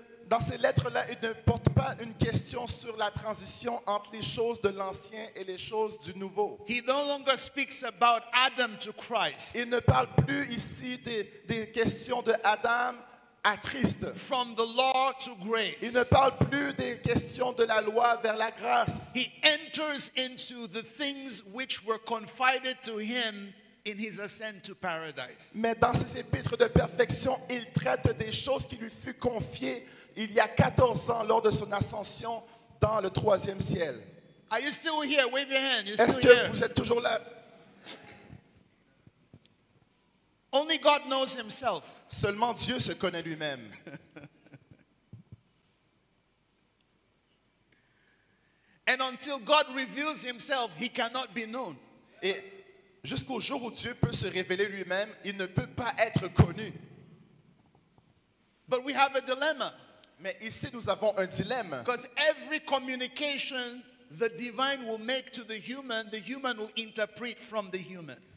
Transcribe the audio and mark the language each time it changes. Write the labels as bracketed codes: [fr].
[fr] Dans ces lettres-là, il ne porte pas une question sur la transition entre les choses de l'ancien et les choses du nouveau. [en] He no longer speaks about Adam to Christ. [fr] Il ne parle plus ici des questions de Adam à Christ. [en] From the law to [fr] Il [en] grace. [fr] ne parle plus des questions de la loi vers la grâce. [en] He enters into the things which were confided to him in his ascent to paradise. [fr] Mais dans ses épîtres de perfection, il traite des choses qui lui furent confiées il y a 14 ans lors de son ascension dans le 3e ciel. [en] Are you still here? Wave your hand. You're [fr] Est-ce [en] still [fr] que [en] here. [fr] vous êtes toujours là? [en] Only God knows himself. [fr] Seulement Dieu se connaît lui-même. [en] And until God reveals himself, he cannot be known. [fr] Et jusqu'au jour où Dieu peut se révéler lui-même, il ne peut pas être connu. [en] But we have a dilemma. [fr] Mais ici, nous avons un dilemme. [en] Because every communication the divine will make to the human will interpret from the human.